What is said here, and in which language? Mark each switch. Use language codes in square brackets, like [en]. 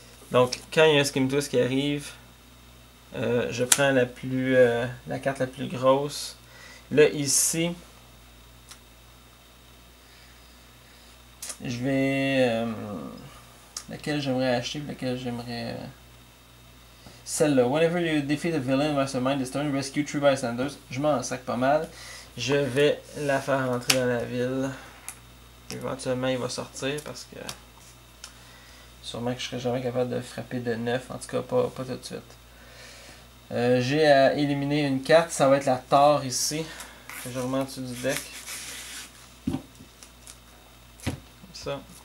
[fr] Donc quand il y a un Skim Twist qui arrive, je prends la carte la plus grosse. Là ici, je vais... laquelle j'aimerais acheter, laquelle j'aimerais... celle-là. [en] Whenever you defeat a villain mastermind this turn, rescue 3 bystanders. [fr] Je m'en sac pas mal. Je vais la faire rentrer dans la ville. Éventuellement, il va sortir parce que sûrement que je serai jamais capable de frapper de 9. En tout cas, pas tout de suite. J'ai à éliminer une carte. Ça va être la Thor ici. Je remets en dessous du deck. Comme ça.